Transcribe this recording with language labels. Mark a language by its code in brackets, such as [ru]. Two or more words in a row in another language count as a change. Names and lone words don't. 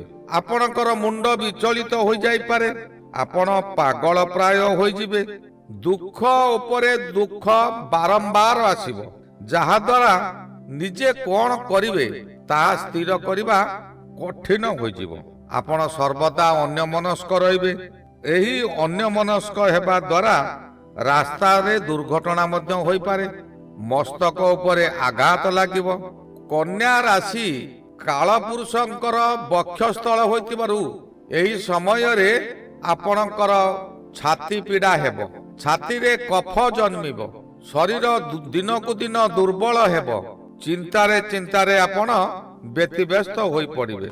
[or] ଆପଣଙ୍କର ମୁଣ୍ଡ ବିଚଳିତ ହୋଇ ଯାଇ ପାରେ, ଆପଣ ପାଗଳ ପ୍ରାୟ ହୋଇ ଯିବେ। ଦୁଃଖ ଉପରେ ଦୁଃଖ ବାରମ୍ବାର ଆସିବ, ଯାହା ଦ୍ୱାରା ନିଜେ କଣ କରିବେ ତାହା ସ୍ଥିର କରିବା କଠିନ ହୋଇ ଯିବ। ଆପଣ ସର୍ବଦା ଅନ୍ୟ ମନସ୍କ ରହିବେ। ଏହି ଅନ୍ୟ ମନସ୍କ ହେବା ଦ୍ୱାରା ରାସ୍ତା ରେ ଦୁର୍ଘଟଣା ମଧ୍ୟ ହୋଇ ପାରେ, ମସ୍ତକ ଉପରେ ଆଘାତ ଲାଗିବ। କନ୍ୟା ରାଶି କାଳପୁରୁଷଙ୍କର ବକ୍ଷସ୍ଥଳ ହୋଇଥିବାରୁ ଏହି ସମୟ ରେ ଆପଣଙ୍କର ଛାତି ପୀଡ଼ା ହେବ, ଛାତି ରେ କଫ ଜନ୍ମିବ, ଶରୀର ଦିନକୁ ଦିନ ଦୁର୍ବଳ ହେବ, ଚିନ୍ତାରେ ଚିନ୍ତାରେ ଆପଣ ବ୍ୟତିବ୍ୟସ୍ତ ହୋଇ ପଡ଼ିବେ।